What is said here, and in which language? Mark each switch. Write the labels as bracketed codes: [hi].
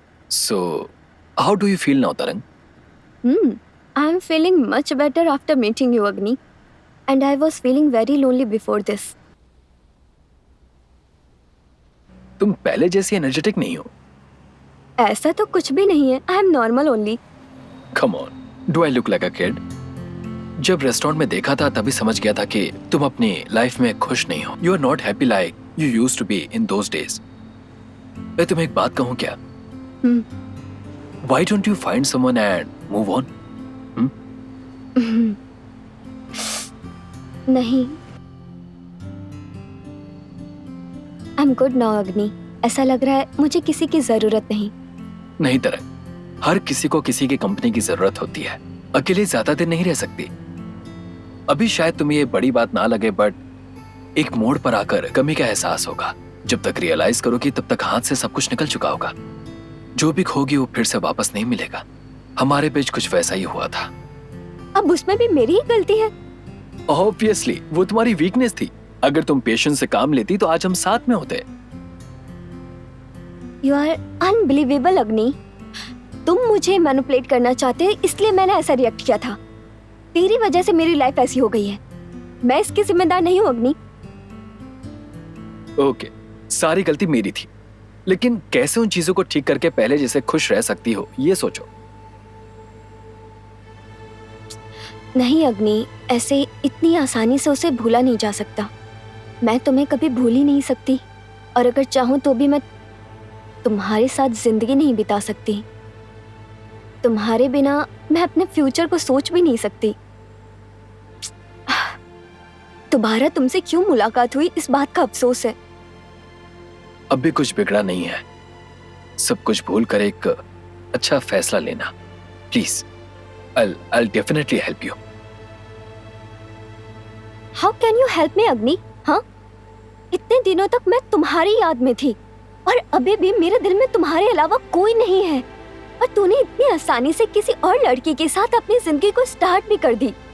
[en] So, how do you feel now, Tarang? I'm feeling much better after meeting you, Agni. And I was feeling very lonely before this. [hi] तुम पहले जैसी energetic नहीं हो। ऐसा तो कुछ भी नहीं है. [en] I am normal only. Come on, do I look like a kid? [hi] जब रेस्टोरेंट में देखा था तभी समझ गया था कि तुम अपनी लाइफ में खुश नहीं हो। [en] You are not happy like you used to be in those days. [hi] मैं तुम्हें एक बात कहूँ क्या? [en] Why don't you find someone and move on? [hi] नहीं. [en] I'm good now, Agni. [hi] ऐसा लग रहा है मुझे किसी की जरूरत नहीं. नहीं तरह, हर किसी को किसी की कंपनी की जरूरत होती है. अकेले ज्यादा दिन नहीं रह सकती. अभी शायद तुम्हें ये बड़ी बात ना लगे, बट एक मोड़ पर आकर कमी का एहसास होगा. जब तक रियलाइज करोगी तब तक हाथ से सब कुछ निकल चुका होगा. जो भी खोगी वो फिर से वापस नहीं मिलेगा. हमारे बीच कुछ वैसा ही हुआ था. अब उसमें भी मेरी ही गलती है. ऑब्वियसली वो तुम्हारी वीकनेस थी. अगर तुम पेशेंस से काम लेती तो आज हम साथ में होते. [en] You are unbelievable, Agni. [hi] तुम मुझे मैनिपुलेट करना चाहते हो इसलिए मैंने ऐसा रिएक्ट किया था. तेरी वजह से मेरी लाइफ ऐसी हो गई है. मैं इसकी जिम्मेदार नहीं हूँ, अग्नि. ओके, सारी गलती मेरी थी. लेकिन कैसे उन चीजों को ठीक करके पहले जैसे खुश रह सकती हो ये सोचो. नहीं अग्नि, ऐसे इतनी आसानी से उसे भूला नहीं जा सकता. मैं तुम्हें कभी भूल ही नहीं सकती. और अगर चाहूं तो भी मैं तुम्हारे साथ जिंदगी नहीं बिता सकती. तुम्हारे बिना मैं अपने फ्यूचर को सोच भी नहीं सकती. दोबारा तुमसे क्यों मुलाकात हुई इस बात का अफसोस है. अब भी कुछ बिगड़ा नहीं है. सब कुछ भूल कर एक अच्छा फैसला लेना please. [en] I'll definitely help you. How can you help me, Agni? [hi] हाँ, इतने दिनों तक मैं तुम्हारी याद में थी और अभी भी मेरे दिल में तुम्हारे अलावा कोई नहीं है. और तूने इतनी आसानी से किसी और लड़की के साथ अपनी जिंदगी को स्टार्ट भी कर दी.